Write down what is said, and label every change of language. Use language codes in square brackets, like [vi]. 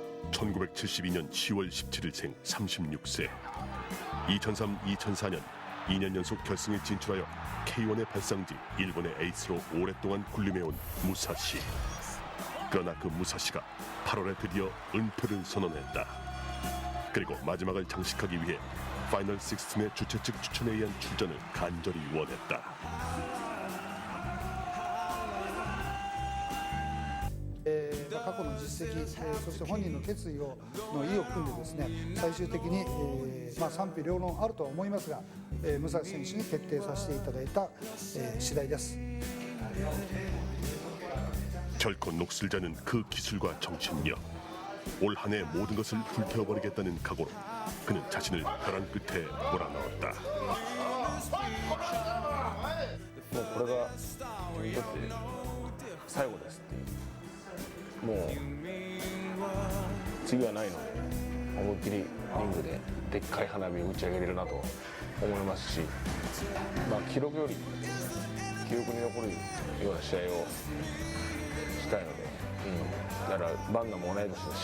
[ko] (1972년 10월 17일생 36세) 2003-2004년 2년 연속 결승에 진출하여 K1의 발상지 일본의 에이스로 오랫동안 군림해온 무사시. 그러나 그 무사시가 8월에 드디어 은퇴를 선언했다. 그리고 마지막을 장식하기 위해 파이널 16의 주최 측 추천에 의한 출전을 간절히 원했다. [ja] 過去の実績、そして本人の決意の意を組んでですね、最終的に、賛否両論あるとは思いますが、武蔵選手に決定させていただいた、次第です。 [ko] 결코 녹슬지 않은 그 기술과 정신력. 올 한 해 모든 것을 불태워버리겠다는 각오로 그는 자신을 벼랑 끝에 몰아넣었다. [ja] もうこれが自分にとって最後ですっていう、もう次はないので、思いっきりリングででっかい花火を打ち上げれるなと思いますし、記録より記憶に残るような試合をしたいので、だからバンナも同い年だし。